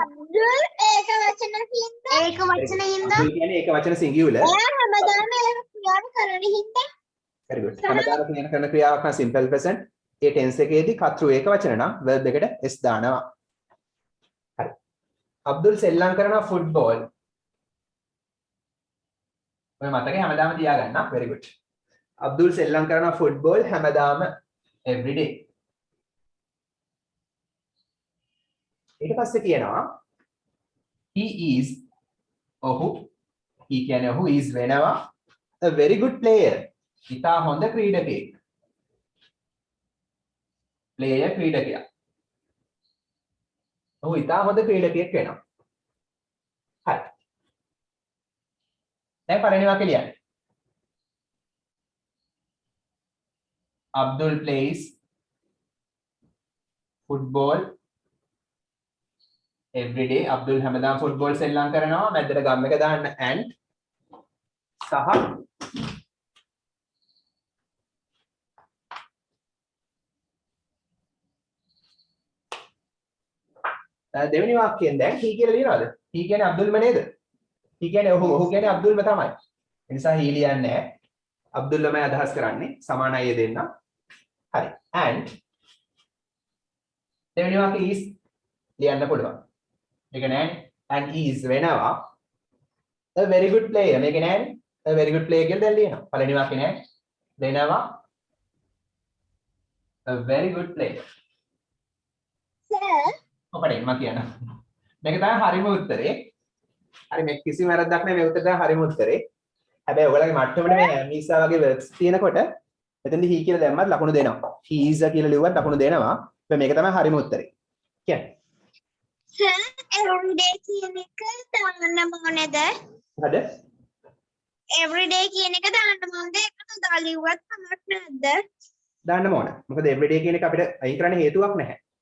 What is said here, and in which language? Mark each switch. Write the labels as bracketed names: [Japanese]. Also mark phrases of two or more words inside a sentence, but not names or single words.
[Sinhala] අබ්දුල් ඒක වචන හින්දා. ඒක වචන හින්දා. අබ්දුල් කියන්නේ ඒක වචන singular. එයා හැමදාම ඒක ක්‍රියාව කරන හින්දා. [English] very good. [Sinhala] හැමදාම කරන ක්‍රියාවක් නම් [English] simple present. [Sinhala] ඒ tense එකේදී කර්තෘ ඒක වචන නම් verb එකට s දානවා. හරි. අබ්දුල් සෙල්ලම් කරනවා ෆුට්බෝල්. ඔය මතකේ හැමදාම තියාගන්න. [English] very good. [Sinhala] අබ්දුල් සෙල්ලම් කරනවා ෆුට්බෝල් හැමදාම [English] every day. [Sinhala] ඊට පස්සේ කියනවා [English] he is [Sinhala] ඔහු he කියන්නේ ඔහු is වෙනවා [English] a very good player. [Sinhala] ඉතා හොඳ ක්‍රීඩකයෙක්. player ක්‍රීඩකයා. ඔහු ඉතා හොඳ ක්‍රීඩකයෙක් වෙනවා. හරි. දැන් පළවෙනි වාක්‍යය ලියන්න. [English] Abdul plays football every day. [Sinhala] Abdul හැමදාම ෆුට්බෝල් සෙල්ලම් කරනවා. මැදට ගම් එක දාන්න and සහ දෙවෙනි වාක්‍යයෙන් දැන් he කියලා ලියනවාද? he කියන්නේ අබ්දුල්ම නේද? he කියන්නේ ඔහු කියන්නේ අබ්දුල්ම තමයි. ඒ නිසා he ලියන්නේ නැහැ. අබ්දුල්ලමයි අදහස් කරන්නේ. සමානයි දෙන්න. හරි. and දෙවෙනි වාක්‍යය is ලියන්න පුළුවන්. මේක නෑනේ. [English] and is වෙනවා a very good player. [Sinhala] මේක නෑනේ. [English] a very good player [Sinhala] කියලා දැන් ලියනවා. පළවෙනි වාක්‍යය නෑ. වෙනවා [English] a very good player. Sir, [Sinhala] ඔකඩේ මම කියනවා. මේක තමයි හරිම උත්තරේ. හරි මේ කිසිම වැරද්දක් නැහැ මේ උත්තරේ තමයි හරිම උත්තරේ. හැබැයි ඔයගලගේ මට්ටමට මේ මීසා වගේ verbs තියෙනකොට එතනදී he කියලා දැම්මත් ලකුණු දෙනවා. [English] he is [Sinhala] කියලා ලිව්වත් ලකුණු දෙනවා. හැබැයි මේක තමයි හරිම උත්තරේ. කියන්නේ. sir, everyday කියන එක දාන්න ඕනේද? හරිද? everyday කියන එක දාන්න ඕනද? ඒකට දාලිව්වත් කමක් නැද්ද? දාන්නම ඕන. මොකද everyday කියන එක අපිට අයින් කරන්න හේතුවක් නැහැ.